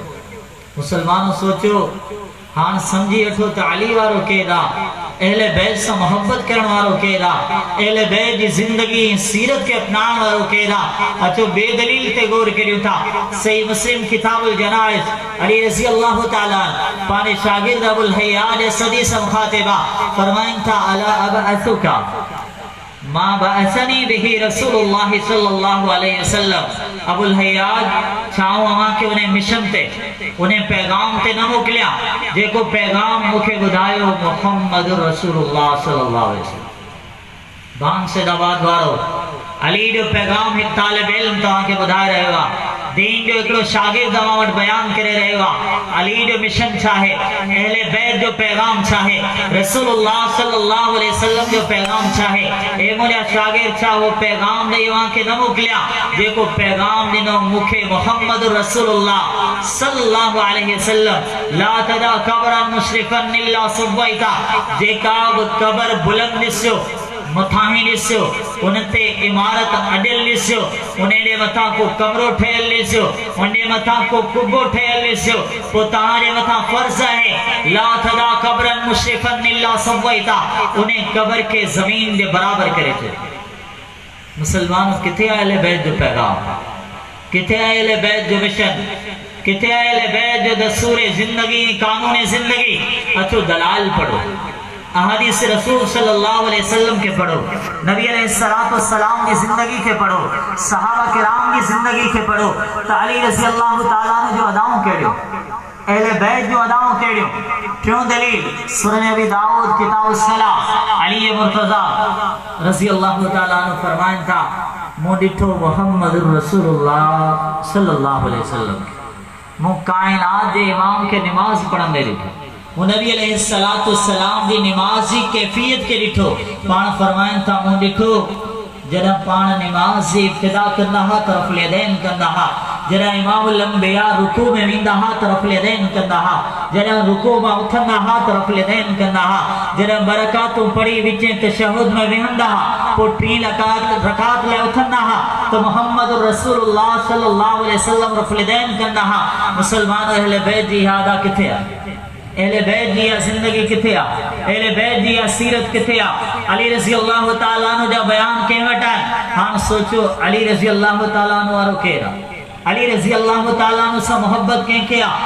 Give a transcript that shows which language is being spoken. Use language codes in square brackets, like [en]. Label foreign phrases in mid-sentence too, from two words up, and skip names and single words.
[sd] मुसलमानो सोचो, हाणे सम्झी वठो त अली वारो केरु आहे, अहले बैत सां मोहब्बत करण वारो केरु आहे, अहले बैत जी ज़िंदगी सीरत खे अपनाइण वारो केरु आहे। अचो बेदलील ते गौर करियूं था। सही मुस्लिम किताबुल जनाइज़ अली [ar] رضي الله تعالى [sd] पंहिंजे शागिर्द अबुल हय्याज असदी सां मुखातिबा फरमाइनि था, [ar] ألا أبعثك ما بعثني به رسول الله صلى الله عليه وسلم. [sd] अबुल हय्याज छाऊं अवां खे उन मिशन ते उन पैगाम ते न मोकिलिया जेको पैगाम मूंखे ॿुधायो मुहम्मद [ar] رسول الله صلى الله عليه وسلم. [sd] बांसदाबाद वारो अली जो पैगाम हिकु तालिब इल्म तव्हांखे ॿुधाए रहियो आहे, दीन जो हिकिड़ो शागिर्द तव्हां वटि बयान करे रहियो आहे। अली जो मिशन छा आहे, अहले बैत जो पैगाम छा आहे, [ar] رسول الله صلى الله عليه وسلم [sd] जो पैगाम छा आहे। ए मुंहिंजा शागिर्द छा उहो पैगाम ॾेई अव्हांखे न मोकिलिया जेको पैगाम ॾिनो मूंखे मुहम्मद [ar] رسول الله صلى الله عليه وسلم. لا تدع قبرا مشرفا إلا سويته, [sd] जेका बि क़ब्र बुलंद ॾिसियो मथां ही ॾिसियो, उन ते इमारत अॾियल ॾिसियो, उन जे मथां को कमरो ठहियल ॾिसियो, उन जे मथां को कुबो ठहियल ॾिसियो, पोइ तव्हांजे मथां फर्ज़ आहे [ar] لا تدع قبرا مشرفا إلا سويته, [sd] उन क़ब्र खे ज़मीन जे बराबर करे छॾियो। मुसलमानो, किथे आहे अहले बैत जो पैगाम, किथे आहे अहले बैत जो मिशन, किथे आहे अहले बैत जो दस्तूर ज़िंदगी, कानून ज़िंदगी। अचो दलाल पढ़ो, अहादीस [ar] رسول صلى الله عليه وسلم [sd] के पढ़ो, [ar] نبي عليه السلام [ur] کی زندگی کے پڑھو, [sd] सहाबा किराम [ur] کی زندگی کے پڑھو, [sd] तो अली [ar] رضي الله تعالى [sd] जो अदाओं कहिड़ियूं, अहले बैत जो अदाओं कहिड़ियूं, क्यों दलील सुनन अबी दाऊद किताब सलाह अली मुर्तज़ा [ar] رضي الله تعالى [sd] फरमाइन था, मूं ॾिठो मुहम्मद [ar] رسول الله صلى الله عليه وسلم, [sd] मूं कायनात जे इमाम के नमाज पढ़ंदे ॾिठो, मूं [ar] نبي عليه السلام [sd] जी नमाज जी कैफियत के ॾिठो। पाण फरमाइन था, मूं ॾिठो जॾहिं पाण नमाज जी इब्तिदा कंदा हा त [ar] رفع اليدين [sd] कंदा हा, जॾहिं [ar] إمام الأنبياء [sd] रुकू में वेंदा हा त [ar] رفع اليدين [sd] कंदा हा, जॾहिं रुकू मां उथंदा हा त [ar] رفع اليدين [sd] कंदा हा, जॾहिं बरकातूं पढ़ी विचें तशहुद में वेहंदा हा, पोइ टी रकात लाइ उथंदा हा त मुहम्मद [ar] رسول الله صلى الله عليه وسلم رفع اليدين [sd] कंदा हा। मुसलमान अहले बैत जी यादा किथे आहे? अहले बैत जी जिंदगी किथे आहे? अहले बैत जी सीरत किथे आहे? अली [ar] رضي الله تعالى عنه [sd] जा बयान कंहिं वटि आहिनि? हाणे सोचो अली [ar] رضي الله تعالى عنه [sd] वारो केरु आहे? अली [ar] رضي الله تعالى عنه [sd] सां मोहब्बत कंहिंखे आहे?